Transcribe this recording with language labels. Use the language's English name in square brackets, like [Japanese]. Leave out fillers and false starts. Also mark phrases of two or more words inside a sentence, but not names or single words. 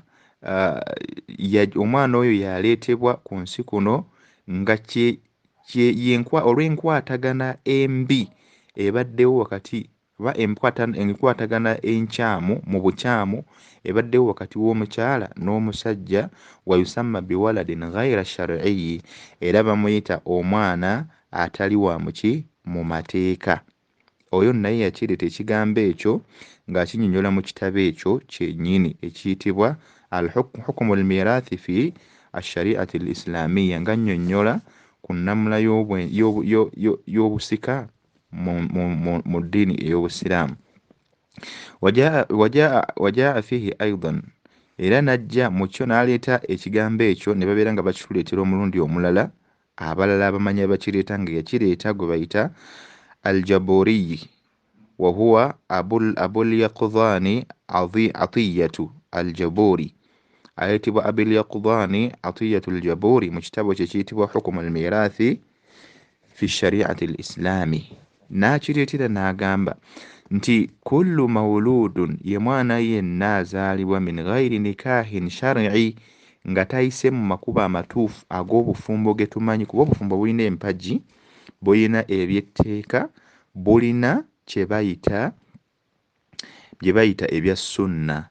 [Ganda] omwana oyo yaleetebwa ku nsi kuno nga olw'enkwatagana embi ebaddewo wakati, oba enkwatagana enkyamu mu bukyamu ebaddewo wakati w'omukyala n'omusajja, [Arabic] ويسمى بولد غير شرعي, [Ganda] era bamuyita omwana atali wa muki mu mateeka. Oyo naye yakireeta ekigambo ekyo ng'akinnyonnyola mu kitabo ekyo kyennyini ekiyitibwa al-hukmu al-mirathi fi ash-shari'ati al-islamiyya, nga nnyonnyola ku nnamula y'obusika mu ddiini ey'Obusiraamu. [Arabic] وجاء فيه أيضا, [Ganda] era najja mu kyo n'aleeta ekigambo ekyo ne babeera nga bakituleetera omulundi omulala, abalala abamanyi abakireeta nga yakireeta gwe bayita al-Jaburi, [Arabic] وهو [Ganda] abul yaqdhani atiyatu al-Jaburi, ayitibwa abul yaqdhani atiyatu al-Jaburi mu kitabo kye kiyitibwa hukmu al-mirathi fi shari'ati al-islami. N'akireetera n'agamba nti [Arabic] كل مولود, [Ganda] ye mwana yenna azaalibwa [Arabic] من غير نكاح شرعي, [Ganda] nga tayise mu makubo amatuufu ag'obufumbo ge tumanyi, kuba obufumbo bulina empagi, bulina ebyetteeka, bulina bye bayita ebya sunna.